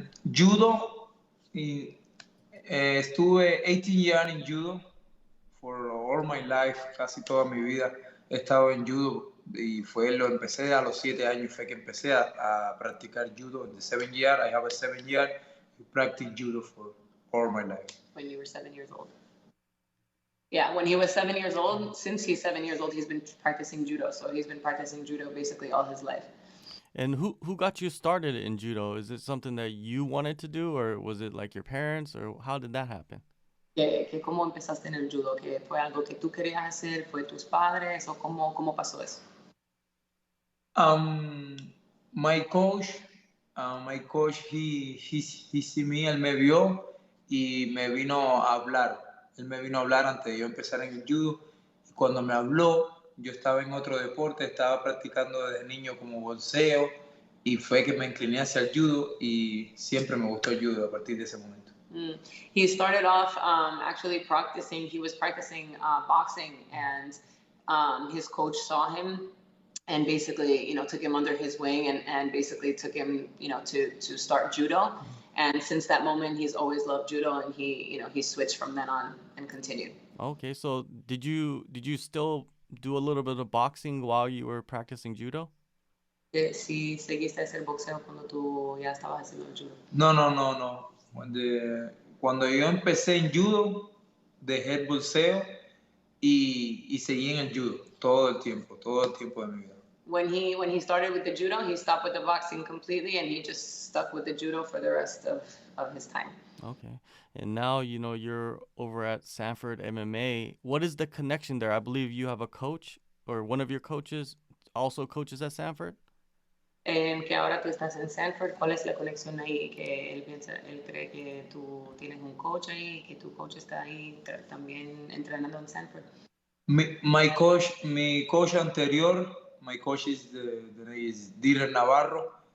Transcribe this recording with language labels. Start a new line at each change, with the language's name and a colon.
Spanish: Judo, estuve 18
English: years
Spanish: en judo
English: for all my life,
Spanish: casi toda mi vida he estado en judo, y empecé a los 7 años, fue que empecé a practicar judo.
English: In the 7 years, I have a 7 year to practice judo for all my life. When you were 7 years old. Yeah, when he was 7 years old, since he's 7 years old, he's been practicing judo. So he's been practicing judo basically all his life. And who got you started in judo? Is it something that you wanted to do, or was it like your parents, or how did that happen?
Spanish: ¿Cómo empezaste en el judo? ¿Que fue algo que tú querías hacer? ¿Fue tus padres? ¿O cómo pasó eso?
English: My coach, he see me,
Spanish: él me vio y me vino a hablar. Él me vino a hablar antes de yo empezar en el judo. Y cuando me habló, yo estaba en otro deporte, estaba practicando desde niño como boxeo, y fue que me incliné hacia el judo, y siempre me gustó el judo a partir de ese momento.
English: He started off actually practicing. He was practicing boxing, and his coach saw him and basically, took him under his wing and basically took him, to start judo. And since that moment, he's always loved judo, and he switched from then on and continued. Okay, so did you still do a little bit of boxing while you were practicing judo?
Spanish: Sí, seguiste a hacer boxeo cuando tú ya estabas haciendo el judo. No. Cuando yo empecé en judo, dejé el boxeo y seguí en el judo todo el tiempo de mi vida.
English: When he started with the judo, he stopped with the boxing completely, and he just stuck with the judo for the rest of his time. Okay. And now, you're over at Sanford MMA. What is the connection there? I believe you have a coach, or one of your coaches also coaches at Sanford?
Spanish: Que ahora tú estás en Sanford. ¿Cuál es la conexión ahí? Que él cree que tú tienes un coach ahí, que tu coach está ahí también entrenando en Sanford. Mi coach anterior,
English: my coach is Daniel Navarro.